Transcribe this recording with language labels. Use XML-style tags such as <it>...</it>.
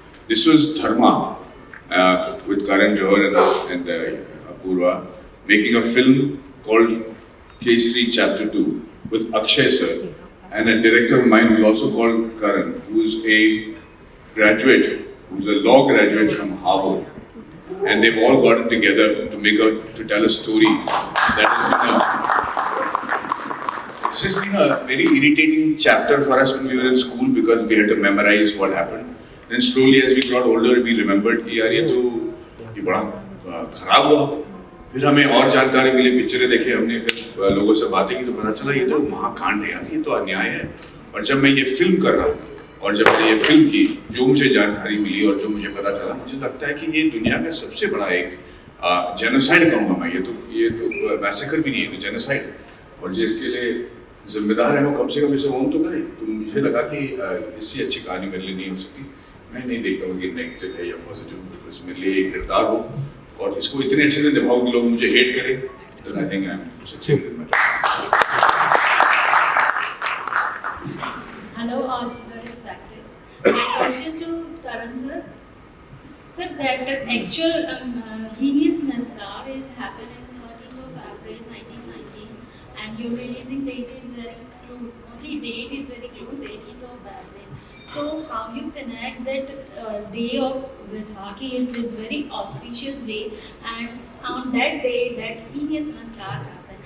<en>This was Dharma with Karan Johar and Apurva making a film called Kesari Chapter 2 with Akshay sir and a director of mine who's also called Karan, who's a law graduate from Harvard, and they've all gotten together to tell a story that this has been a very irritating chapter for us when we were in school because we had to memorize what happened. Then slowly as we got older, we remembered</en> <hi>कि यार ये बड़ा खराब हुआ। फिर हमें और जानकारी मिली, पिक्चरें देखे हमने, फिर लोगों से बातें की तो पता चला ये तो महाकांड है यार, ये तो अन्याय है। और जब मैं ये फिल्म कर रहा हूँ और जब मैंने ये फिल्म की, जो मुझे जानकारी मिली और जो मुझे पता चला, मुझे लगता है कि ये दुनिया का सबसे बड़ा एक जेनोसाइड कहूँगा मैं, ये तो मैसेकर भी नहीं है, तो जेनोसाइड है। और जिसके लिए जिम्मेदार है वो कम से कम इसे ओन तो करे। तो मुझे लगा कि इससे अच्छी कहानी मेरे लिए नहीं हो सकती। मैं नहीं देखता हूँ कि नेगेटिव है या पॉजिटिव, बस मेरे लिए एक किरदार हो और इसको इतने अच्छे से निभाओ कि लोग मुझे हेट करें, तो</hi> <en>I think I am successful in my job. Hello, all the respected. My question to Karan sir. Sir, that actual heinous massacre is happened in 13th of April 1919, and your releasing date is very close. Only date is very close, 18th of April. So, how you connect that day of Vaisakhi is this very auspicious day, and on that day, that heinous massacre happened.</en>